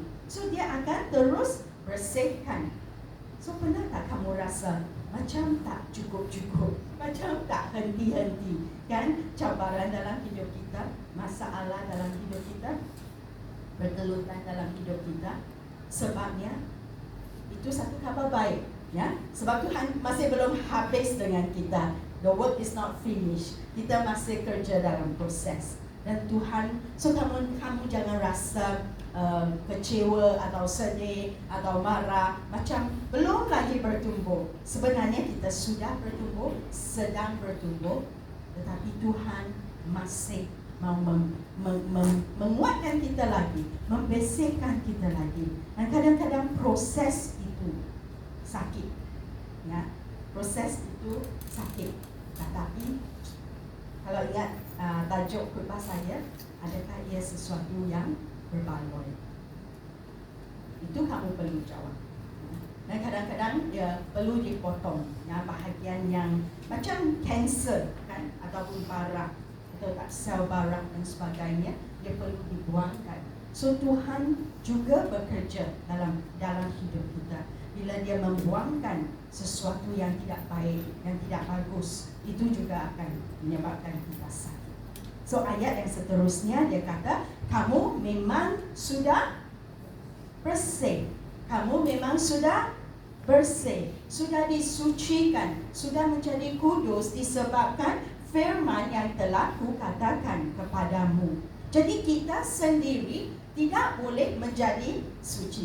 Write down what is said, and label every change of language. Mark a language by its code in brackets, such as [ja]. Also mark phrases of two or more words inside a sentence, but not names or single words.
[ms] So dia akan terus bersihkan. So pernah tak kamu rasa macam tak cukup-cukup, macam tak henti-henti, kan? Cabaran dalam hidup kita, masalah dalam hidup kita, bergelutan dalam hidup kita. Sebabnya itu satu kabar baik, ya. Sebab Tuhan masih belum habis dengan kita. [en] The work is not finished. [ms] Kita masih kerja dalam proses. Dan Tuhan, so kamu jangan rasa kecewa atau sedih atau marah, macam belum lagi bertumbuh. Sebenarnya kita sudah bertumbuh, sedang bertumbuh, tetapi Tuhan masih mau menguatkan kita lagi, membersihkan kita lagi. Dan kadang-kadang proses itu sakit, ya, proses itu sakit. Tetapi kalau ingat tajuk khutbah saya, adakah ia sesuatu yang berbaloi? Itu kamu perlu jawab. Dan kadang-kadang dia perlu dipotong, ya, bahagian yang macam kanser, kan, ataupun barang, atau tak sel barang dan sebagainya, dia perlu dibuangkan. So Tuhan juga bekerja dalam hidup kita. Bila dia membuangkan sesuatu yang tidak baik, yang tidak bagus, itu juga akan menyebabkan kita sakit. So ayat yang seterusnya dia kata, kamu memang sudah bersih. Kamu memang sudah bersih, sudah disucikan, sudah menjadi kudus disebabkan firman yang telah kukatakan kepadamu. Jadi kita sendiri tidak boleh menjadi suci.